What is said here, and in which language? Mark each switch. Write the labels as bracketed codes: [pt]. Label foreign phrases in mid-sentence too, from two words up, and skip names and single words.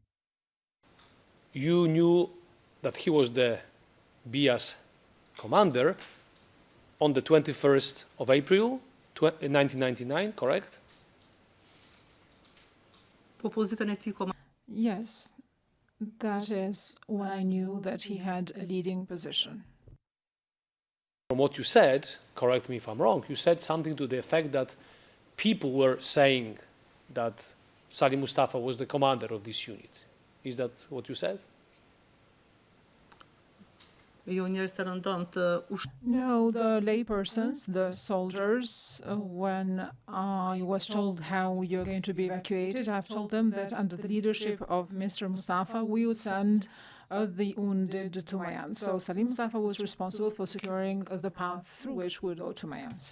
[en] You knew that he was the BIA's commander on the 21st of April, 1999, correct? [sq] Po pozitën e tij kom. [en] Yes, that is when I knew that he had a leading position. From what you said, correct me if I'm wrong, you said something to the effect that people were saying that Salih Mustafa was the commander of this unit. Is that what you said? [sq] Jo njerëz të rëndom të [en] No, the laypersons, the soldiers, when I was told how you're going to be evacuated, I've told them that under the leadership of Mr. Mustafa, we would send the wounded to Mayans. So Salih Mustafa was responsible for securing the path through which we would go to Mayans.